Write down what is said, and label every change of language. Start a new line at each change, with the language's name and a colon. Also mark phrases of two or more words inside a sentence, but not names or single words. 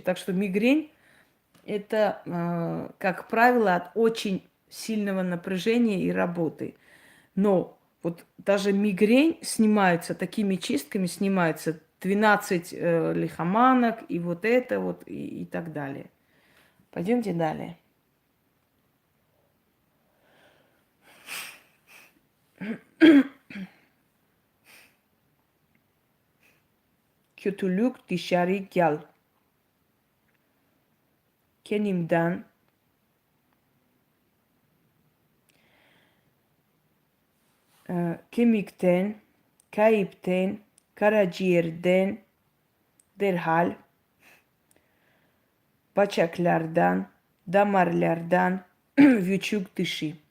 Russian: Так что мигрень – это, как правило, от очень сильного напряжения и работы. Но вот даже мигрень снимается, такими чистками снимается 12 лихоманок и вот это вот и так далее. Пойдемте далее.
Turkish: Kötülük dışarı gel. Kendimden kemikten, kayıpten, karaciğerden, derhal, bacaklardan, damarlardan, vücut dışı.